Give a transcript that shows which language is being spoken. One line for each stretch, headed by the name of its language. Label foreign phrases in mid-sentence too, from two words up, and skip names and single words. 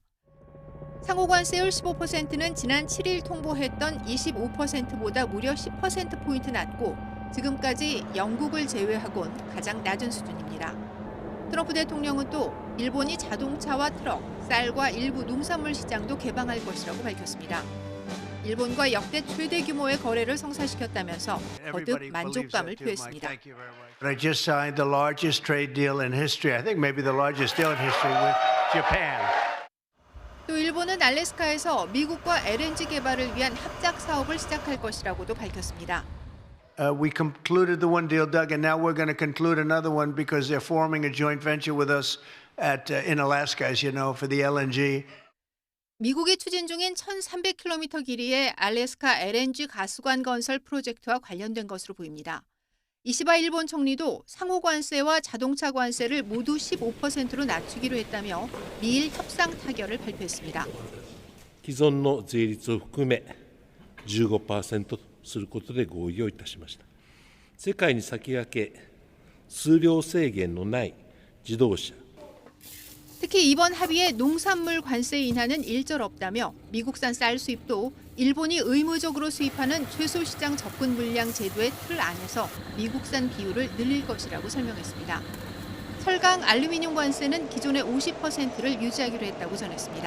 Korean: 상호관세율 15%는 지난 7일 통보했던 25%보다 무려 10%포인트 낮고 지금까지 영국을 제외하곤 가장 낮은 수준입니다. 트럼프 대통령은 또 일본이 자동차와 트럭, 쌀과 일부 농산물 시장도 개방할 것이라고 밝혔습니다. 일본과 역대 최대 규모의 거래를 성사시켰다면서 거듭 만족감을 표했습니다.
English: I just signed the largest trade deal in history. I think maybe the largest deal in history with Japan.
Korean: 또 일본은 알래스카에서 미국과 LNG 개발을 위한 합작 사업을 시작할 것이라고도 밝혔습니다.
English: We concluded the one deal, Doug, and now we're going to conclude another one because they're forming a joint venture with us in Alaska, as you know, for the LNG.
Korean: 미국이 추진 중인 1,300km 길이의 알래스카 LNG 가스관 건설 프로젝트와 관련된 것으로 보입니다. 이시바 일본 총리도 상호관세와 자동차 관세를 모두 15%로 낮추기로 했다며 미일 협상 타결을 발표했습니다.
Japanese: 既存の税率を含め 15% とすることで合意をいたしました。世界に先駆け、数量制限のない自動車
Korean: 특히 이번 합의에 농산물 관세 인하는 일절 없다며 미국산 쌀 수입도 일본이 의무적으로 수입하는 최소 시장 접근 물량 제도의 틀 안에서 미국산 비율을 늘릴 것이라고 설명했습니다. 철강, 알루미늄 관세는 기존의 50%를 유지하기로 했다고 전했습니다.